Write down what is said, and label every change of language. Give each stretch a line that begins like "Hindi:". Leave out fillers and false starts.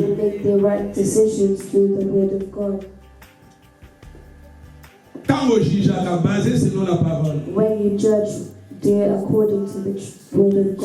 English: We make the right decisions through the word of God.
French: Tant le jugement basé selon la parole.
English: When you judge, do it according to the word of God.